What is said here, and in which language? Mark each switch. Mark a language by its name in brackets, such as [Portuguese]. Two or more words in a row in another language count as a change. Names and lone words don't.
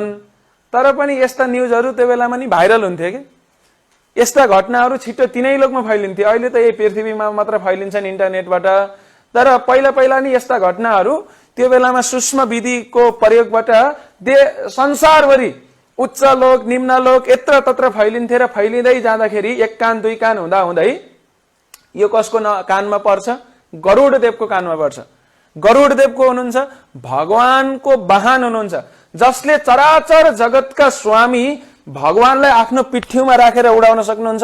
[Nepali] तर पनि यस्ता न्युजहरू त्यो बेलामा नि भाइरल हुन्थे के। यस्ता घटनाहरू छिटो तिनै लोकमा फैलिन्थे। अहिले त यही पृथ्वीमा मात्र फैलिन्छन् इन्टरनेटबाट। तर पहिला पहिला नि यस्ता घटनाहरू त्यो बेलामा सूक्ष्म विधिको प्रयोगबाट संसारभरि उच्च लोक, निम्न लोक यत्र तत्र फैलिन्थे र फैलिँदै जाँदाखेरि एक कान दुई कान हुँदा हुँदै यो कसको कानमा पर्छ? गरुड देवको कानमा पर्छ। गरुड देवको हुनुहुन्छ भगवानको वाहन हुनुहुन्छ, जसले चराचर जगतका स्वामी भगवानलाई आफ्नो पिठ्यूमा राखेर उडाउन सक्नुहुन्छ।